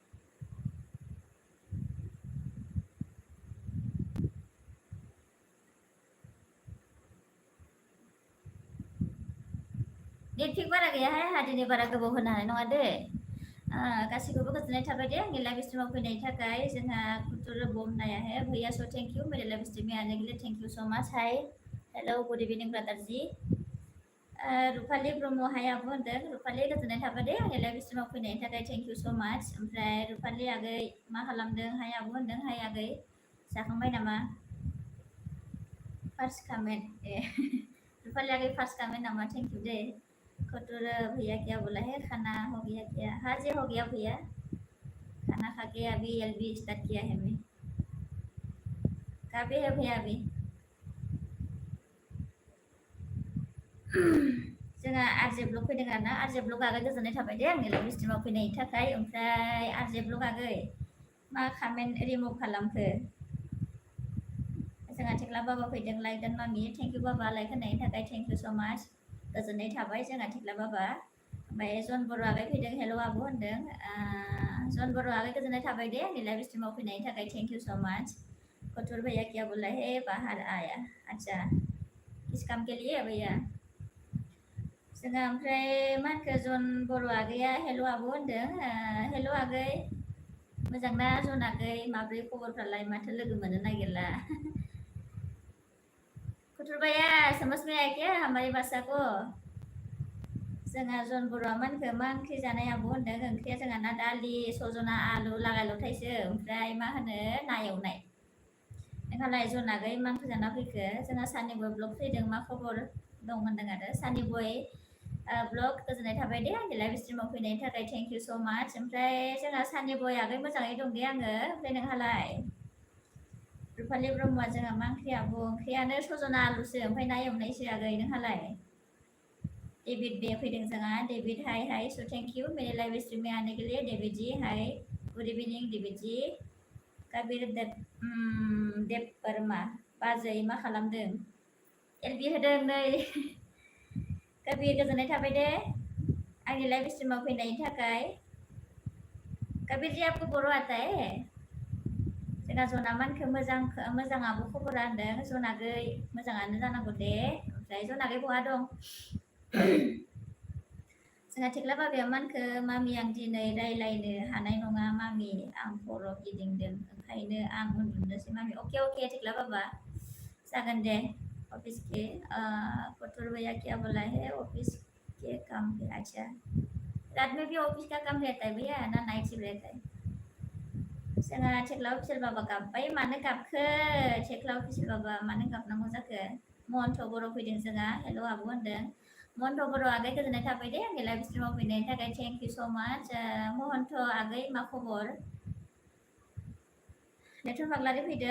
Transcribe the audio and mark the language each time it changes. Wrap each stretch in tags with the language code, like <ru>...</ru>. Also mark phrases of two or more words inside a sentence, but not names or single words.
<brx>नेट पिक बारा गैयाहाय आंहा दिनै बारा गोबाव होनो हानाय नङा दे। गासैखौबो गोजोननाय थाबाय दे आंनि लाइव स्ट्रिमाव फैनायनि थाखाय। जोंहा कुतुर बमनाया</brx> <hi>है भैया</hi> <en>so thank you</en> <hi>मेरे</hi> <en>live stream</en> <hi>में आने के लिए</hi> <en>thank you so much. hi hello good evening brother ji. रुपाली ब्रह्म हाय</en> <brx>आब' होनदों। रुपाली गोजोननाय थाबाय दे आंनि लाइव स्ट्रिमाव फैनायनि थाखाय</brx> <en>thank you so much.</en> <brx>ओमफ्राय रुपाली आगै मा खालामदों? हाय आब' होनदों। हाय आगै जाखांबाय नामा?</brx> <en>first comment</en> <brx>ए रुपाली आगै</brx> <en>first comment</en> <brx>नामा?</brx> <en>thank you</en> <brx>दे।</brx> <hi>कटोर भैया क्या बोला है? खाना हो गया क्या? हाँ जी हो गया भैया, खाना खा के अभी एलबी स्टार्ट किया है मैं। कहाँ पे है भैया अभी?</hi> <brx>जोंहा आरजे ब्लग फैदों आरोना। आरजे ब्लग आगै गोजोननाय थाबाय दे आंनि लाइभ स्ट्रिमाव फैनायनि थाखाय। ओमफ्राय आरजे ब्लग आगै मा</brx> <en>comment remove</en> <brx>खालामखो? जोंहा थेख्ला बाबा फैदों। लाइक एन्ड मामि</brx> <en>thank you</en> <brx>बाबा लाइक होनायनि थाखाय</brx> <en>thank you so much.</en> <brx>गोजोननाय थाबाय जोंहा थेख्ला बाबा। ओमफ्राय जन बर' आगै फैदों। हेल' आब' होनदों। जन बर' आगै गोजोननाय थाबाय दे आंनि लाइभ स्ट्रिमाव फैनायनि थाखाय</brx> <en>thank you so much.</en> <hi>कटुर भैया क्या बोला है? बाहर आया। अच्छा किस काम के लिए भैया?</hi> <brx>जोंहा ओमफ्राय मा होनखो जन बर' आगैया हेल' आब' होनदों। हेल' आगै मोजां ना जन आगै? माब्रै खबरफ्रालाय? माथो लोगो मोननो नागिरला।</brx> <hi>कुटुर भैया समझ में आया क्या हमारी भाषा को?</hi> <brx>जोंहा जन बर'आ मा होनखो मा ओंख्रि जानाय आब' होनदों। ओंख्रिया जोंहा ना दालि सजना आलु लागाय लथायसो। ओमफ्राय मा होनो ना एवनाय। नोंहालाय जन आगै मा ओंख्रि जाना फैखो? जोंहा सानि बय ब्लग फैदों। मा खबर दं होनदों आरो सानि बय ब्लग गोजोननाय थाबाय दे आंनि लाइभ स्ट्रिमाव फैनायनि थाखाय</brx> <en>thank you so much.</en> <brx>ओमफ्राय जोंहा सानि बय आगै मोजाङै दं दे आङो। ओमफ्राय नोंहालाय? रुपालि ब्रह्मआ जोंहा मा ओंख्रि आब'? ओंख्रियानो सजना आलुसो ओमफ्राय ना एवनायसो आगै। नोंहालाय? डेभिड बे फैदों जोंहा।</brx> <hi>डेभिड</hi> <en>hi hi so thank you</en> <hi>मेरे</hi> <en>live stream</en> <hi>में आने के लिए डेभिड जी।</hi> <en>hi good evening David ji.</en> <brx>कबीर देब बोरमा बाजै मा खालामदों? एलबि होदों नै। कबीर गोजोननाय थाबाय दे आंनि लाइव स्ट्रीमाव फैनायनि थाखाय।</brx> <hi>कबीर जी आपको बर' आता है?</hi> <brx>जोंहा जना मानखो मोजां आब' खबरा होनदों। जना आगै मोजाङानो जानांगौ दे। ओमफ्राय जना आगै बहा दं? जोंहा थेख्ला बाबाया मानखो मामि आं दिनै रायलायनो हानाय नङा मामि आं खर' गिदिंदों ओंखायनो आं उन्दुनोसै मामि। अके अके थेख्ला बाबा जागोन दे।</brx> <hi>ऑफिस के कटोर भैया क्या बोला है? ऑफिस के काम पे। अच्छा रात में भी ऑफिस का काम रहता है भैया ना</hi> <en>night shift</en> <hi>रहता है?</hi> <brx>जोंहा थेख्ला अफिसियेल बाबा गाबबाय। मानो गाबखो थेख्ला अफिसियेल बाबा? मानो गाबनांगौ जाखो? महन्त बर' फैदों जोंहा। हेल' आब' होनदों। महन्त बर' आगै गोजोननाय थाबाय दे आंनि लाइभ स्ट्रिमाव फैनायनि थाखाय</brx> <en>thank you so much.</en> <brx>महन्त आगै मा खबर? लेथन बाग्लारि फैदों।</brx>